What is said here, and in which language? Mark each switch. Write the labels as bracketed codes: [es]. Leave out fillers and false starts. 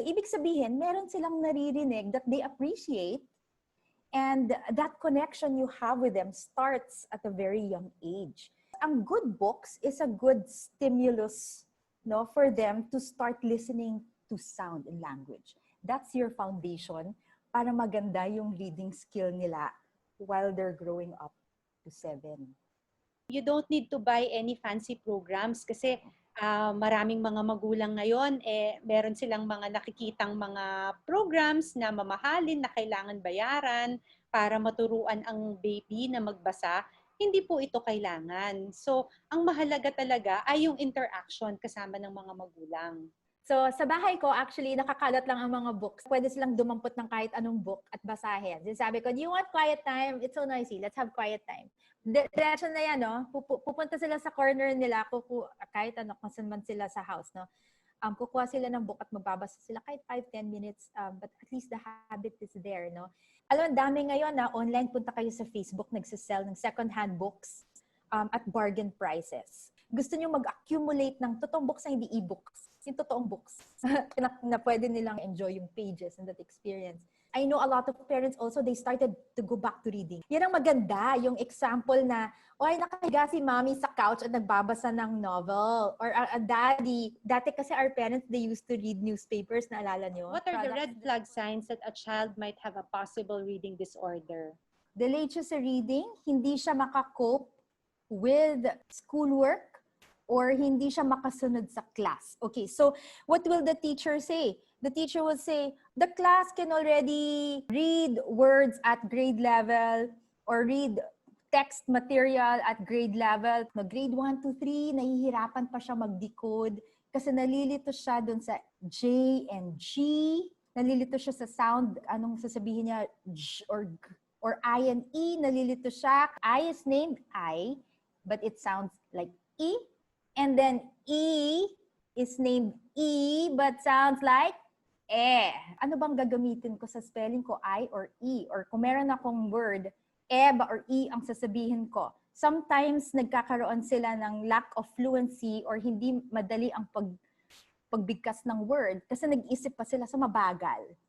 [tl] So, ibig sabihin, meron silang naririnig [en] that they appreciate, and that connection you have with them starts at a very young age. Ang good books is a good stimulus, no, for them to start listening to sound and language. That's your foundation [tl] para maganda yung reading skill nila [en] while they're growing up to 7. You don't need to buy any fancy programs [tl] kasi maraming mga magulang ngayon, meron silang mga nakikitang mga programs na mamahalin na kailangan bayaran para maturuan ang baby na magbasa. Hindi po ito kailangan. So, ang mahalaga talaga ay yung interaction kasama ng mga magulang. So, sa bahay ko, actually, nakakalat lang ang mga books. Pwede silang dumampot ng kahit anong book at basahin. Sabi ko, [en] do you want quiet time? It's so noisy. Let's have quiet time. [tl] Diretso na yan, no? Pupunta sila sa corner nila, kahit ano, kung saan man sila sa house, no? Kukuha sila ng book at magbabasa sila kahit 5-10 minutes. [en] But at least the habit is there, no? [tl] Alam, dami ngayon na online, punta kayo sa Facebook, nagsisell ng second-hand books [en] at bargain prices. [tl] Gusto nyo mag-accumulate ng totoong books na hindi e-books. Yung totoong books na pwede nilang enjoy yung pages [en] and that experience. I know a lot of parents also, they started to go back to reading. [tl] Yan ang maganda, yung example na, oy, nakahiga si mommy sa couch at nagbabasa ng novel. [en] Or a daddy, dati kasi our parents, they used to read newspapers, [tl] naalala nyo? [en] What are the red flag signs that a child might have a possible reading disorder? [tl] Delayed siya sa reading, hindi siya makakope with schoolwork, or hindi siya makasunod sa class. [en] Okay, so what will the teacher say? The teacher will say, the class can already read words at grade level or read text material at grade level. [tl] No, grade 1 to 3, nahihirapan pa siya mag-decode kasi nalilito siya dun sa J and G. Nalilito siya sa sound, anong sasabihin niya, J or G, or I and E, nalilito siya. [en] I is named I, but it sounds like E. And then E is named E but sounds like E. [tl] Ano bang gagamitin ko sa spelling ko? I or E? Or kung meron akong word, E ba or E ang sasabihin ko? Sometimes nagkakaroon sila ng [en] lack of fluency [tl] or hindi madali ang pagbigkas ng word kasi nag-isip pa sila sa mabagal.